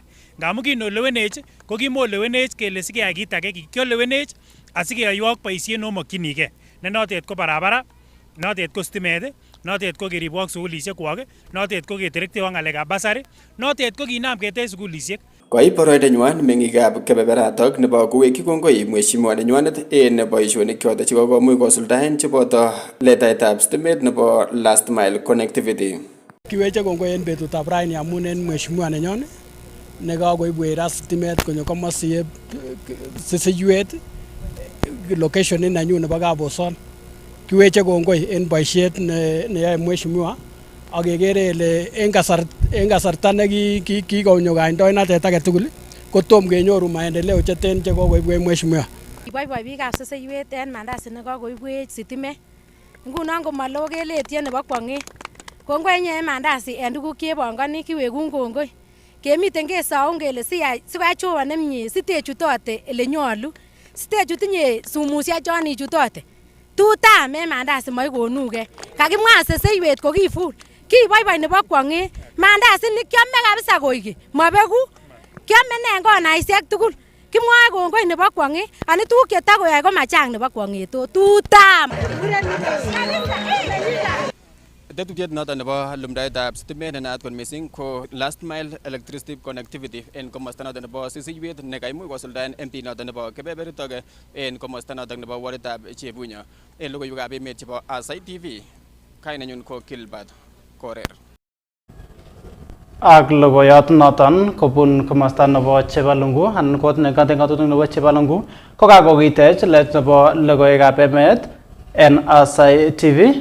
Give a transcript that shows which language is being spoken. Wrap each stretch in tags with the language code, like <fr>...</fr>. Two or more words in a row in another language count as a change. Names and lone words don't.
<kln>Ngamun kinolewenech ko kimolewenech kele sikeyai kit age, kiolewenech asikeyoiwok boisiet neomokyinigei ne notet ko barabara, notet ko stimet, notet ko keribwok sukulisiek-kwok, notet ko keterektewok ng'alekab basari, notet ko kinam ketech sukulisiek. Koib boroindenywan meng'ikab kebeberatok nebo kowekyi kongoi mheshimiwa nenywanet en boisionik choto chekokomuch kosuldaen cheboto letaetab stimet nebo</kln> <en>last mile connectivity.</en> <kln>Kiweche kongoi en betutab raini amun en mheshimiwa nenyon nekakoibwech rat stimet konyo komosiyeb sisiywet location nenyun nebo Kaboson. Kiweche kongoi en boisiet neyoe mheshimiwa ak kekere ile en kasarta nekikonyo kandoinatet age tugul kotom kenyoru maendeleo cheten chekokoibwech mheshimiwa. Kiboiboi biikab sisiywet en mandasi nekakoibwech sitimet. Ngunon komalo keletyo nebo kwong'et. Kongoi inye en mandasi en tuguk chebongoni kiwekun kongoi. Kemiten kesoun kele sikoyai Jehova nemie sitechutote ele nyolu. Sitechut inye sumusiek chon ichutote. Tutam en mandasi moikonugei. Kakimwa sisiywet ko kiful. Kiboiboi nebo kwong'et. Mandasi ni kiome kabisa koik mobeku. Kiome ne en konaisiek tugul. Kimwoe kongoi nebo kwong'et. Ani tuguk chetakoyoe ko machang nebo kwong'et. Tutam. Tetutiet noton nebo lumdaetab stimet nenaat kot missing ko</kln> <en>last mile electricity connectivity</en> <kln>en komosta noton nebo sisiywet nekaimuch kosuldaen MP noton nebo kebeberitok en komosta noton nebo waritab Chebunya. En logoiywekab emet chebo Aasai TV, kainenyun ko Gilbert Korer. Ak logoiyot noton kobun komosta nebo Chebalungu anan kot nekate ng'atutik nebo Chebalungu ko kakokitech let nebo logoiwekab emet en Aasai TV.</kln>